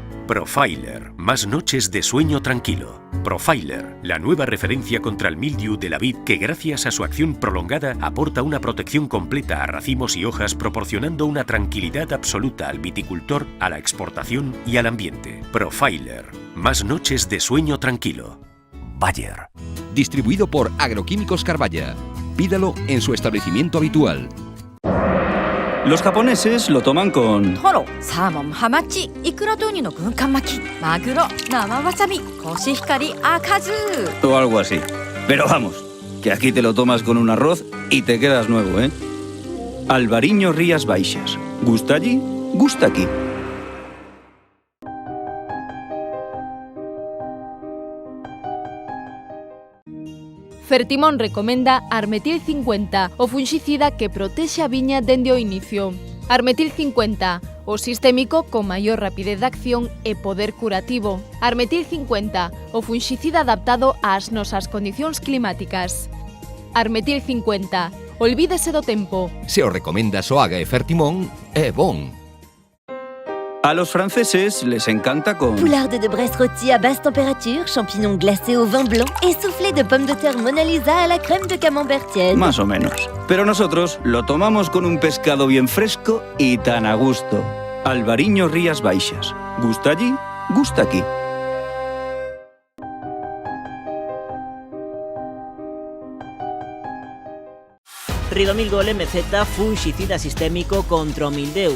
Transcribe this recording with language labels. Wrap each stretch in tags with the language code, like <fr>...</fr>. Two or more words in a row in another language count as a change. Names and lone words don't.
<es>Profiler, más noches de sueño tranquilo. Profiler, la nueva referencia contra el mildiu de la vid que gracias a su acción prolongada aporta una protección completa a racimos y hojas, proporcionando una tranquilidad absoluta al viticultor, a la exportación y al ambiente. Profiler, más noches de sueño tranquilo. Bayer. Distribuido por Agroquímicos Carballa. Pídalo en su establecimiento habitual. Los japoneses lo toman con</es> <ja>トロ、サーモン、ハマチ、イクラとウニの軍艦巻き、まぐろ、生わさび、コシヒカリ、赤酢.</ja> <es>o algo así. Pero vamos, que aquí te lo tomas con un arroz y te quedas nuevo, ¿eh? Albariño Rías Baixas. ¿Gusta allí? Gusta aquí.</es> <gl>Fertimón recomenda Armetil 50, o funxicida que protexe a viña dende o inicio. Armetil 50, o sistémico con maior rapidez de acción e poder curativo. Armetil 50, o funxicida adaptado ás nosas condicións climáticas. Armetil 50, olvídese do tempo. Se o recomenda Soaga e Fertimón, é bon.</gl> <es>A los franceses les encanta con</es> <fr>Poularde de Brest rôti à basse température, champignons glacés au vin blanc et soufflé de pommes de terre Mona Lisa à la crème de camembert tiède.</fr> <es>más o menos. Pero nosotros lo tomamos con un pescado bien fresco y tan a gusto. Albariño Rías Baixas. ¿Gusta allí? Gusta aquí.</es> <gl>Ridomil-Gol MZ funxicida sistémico contra o mildeu.</gl>